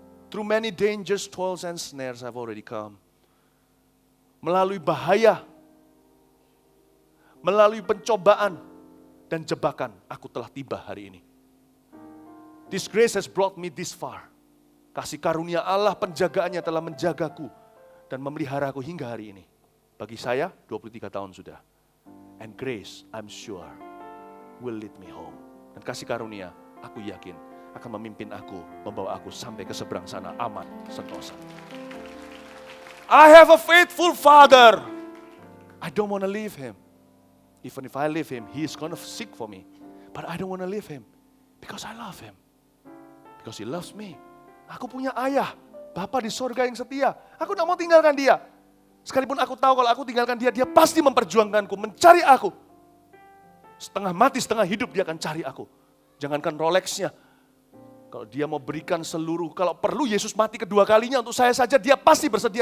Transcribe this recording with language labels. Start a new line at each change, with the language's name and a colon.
English: Through many dangers, toils, and snares I've already come.
Indonesian: Melalui bahaya, melalui pencobaan dan jebakan, aku telah tiba hari ini.
English: This grace has brought me this far.
Indonesian: Kasih karunia Allah, penjagaannya telah menjagaku dan memeliharaku hingga hari ini. Bagi saya, 23 tahun sudah.
English: And grace, I'm sure, will lead me home.
Indonesian: Dan kasih karunia, aku yakin, akan memimpin aku, membawa aku sampai ke seberang sana, aman, sentosa.
English: I have a faithful father. I don't want to leave him. Even if I leave him, he is going to seek for me. But I don't want to leave him because I love him. Because he loves me.
Indonesian: Aku punya ayah, Bapa di sorga yang setia. Aku tidak mau tinggalkan dia. Sekalipun aku tahu kalau aku tinggalkan dia, dia pasti memperjuangkanku, mencari aku. Setengah mati, setengah hidup dia akan cari aku. Jangankan Rolexnya. Kalau dia mau berikan seluruh, kalau perlu Yesus mati kedua kalinya untuk saya saja, dia pasti bersedia.